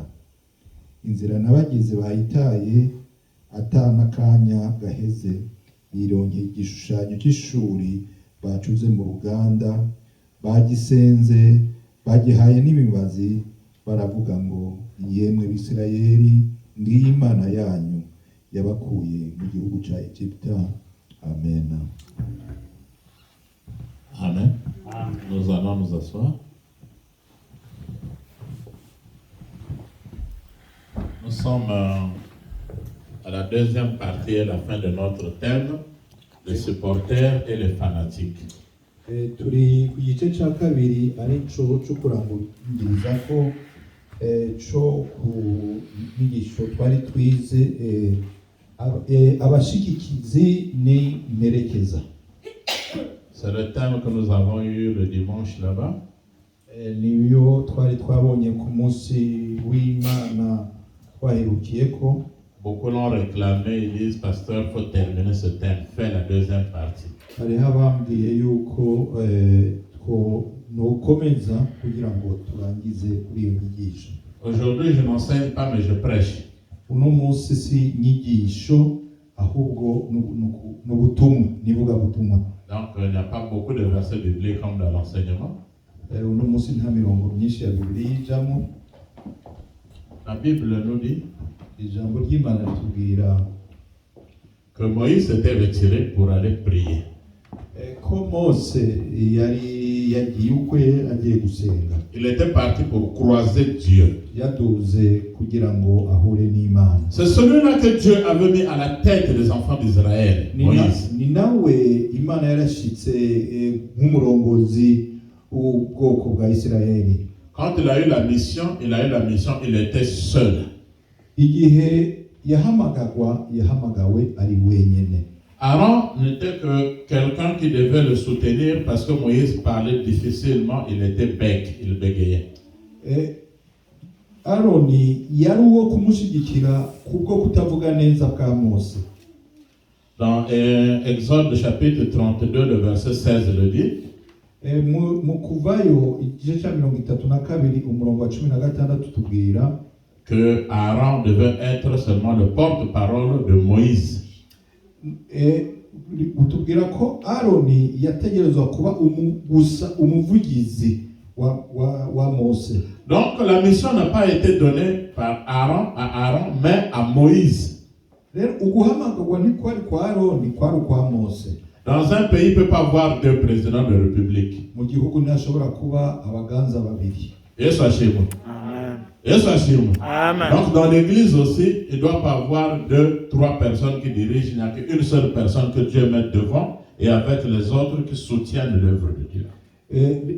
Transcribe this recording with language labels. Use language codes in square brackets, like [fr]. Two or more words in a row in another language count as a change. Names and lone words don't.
[rn] Inzira nabagize bayitaye, atana kanya gaheze bironkeye igishushanyo cy'ishuri bacuze mu ruganda, bagisenze, bagihaye n'imibazi, baravuga ngo, yemwe Bisirayeli, ngiyi Imana yanyu yabakuye mu gihugu cya Egiputa. Amen. Amen. Amen. [fr] Nous allons nous asseoir. Nous sommes à la deuxième partie et la fin de notre thème, les supporters et les fanatiques. [rn] Turi ku gice cya kabiri ari cyo kurangiriza ko cyo ku nyigisho twari twize abashikikizi ni merekeza. [fr] C'est le thème que nous avons eu le dimanche là-bas. [rn] Niyo twari twabonye ku munsi w'Imana twaherukiyeko. [fr] Beaucoup l'ont réclamé, ils disent, pasteur, il faut terminer ce thème, faire la deuxième partie. [rn] Hariho abambwiye yuko nokomeza kugira ngo turangize kuri iyo nyigisho. [fr] Aujourd'hui, je n'enseigne pas, mais je prêche. [rn] Uno munsi si nyigisho ahubwo n'ubutumwa, nivuga butumwa. [fr] Donc, il n'y a pas beaucoup de versets bibliques comme dans l'enseignement. [rn] Uno munsi nta mirongo myinshi ya Bibiliya ijamo. [fr] La Bible nous dit [rn] Ijambo ry'Imana ritubwira [fr] que Moïse s'était retiré pour aller prier. [rn] Ko Mose yari yagiye ukwe agiye gusenga. [fr] Il était parti pour croiser Dieu. [rn] Yaduze kugira ngo ahure n'Imana. [fr] C'est celui-là que Dieu avait mis à la tête des enfants d'Israël, Moïse. [rn] Ni nawe Imana yarashitse nk'umurongozi w'ubwoko bwa Isirayeli. [fr] Quand il a eu la mission, il était seul. [rn] Igihe yahamagawe ari wenyene. [fr] Aaron n'était que quelqu'un qui devait le soutenir parce que Moïse parlait difficilement, il était bec, il bégayait. [rn] Aroni yari uwo kumushigikira kubwo kutavuga neza bwa Mose. [fr] Dans Exode chapitre 32, le verset 16 le dit. [rn] Mu Kuvayo igice cya 32 umurongo wa 16 tubwira [fr] que Aaron devait être seulement le porte-parole de Moïse. [rn] Utubwira ko Aroni yategerezwa kuba umuvugizi wa Mose. [fr] Donc la mission n'a pas été donnée par Aaron, mais à Moïse. [rn] Uguhamagarwa ntikwari kwa Aroni, kwari kwa Mose. [fr] Dans un pays, il ne peut pas avoir deux présidents de république. [rn] Mu gihugu ntashobora kuba abaganza babiri. Yesu ashimwe. Amen. Yesu ashimwe. Amen. [fr] Donc dans l'église aussi, il ne doit pas avoir 2-3 personnes qui dirigent, il n'y a qu'une seule personne que Dieu met devant et avec les autres qui soutiennent l'œuvre de Dieu.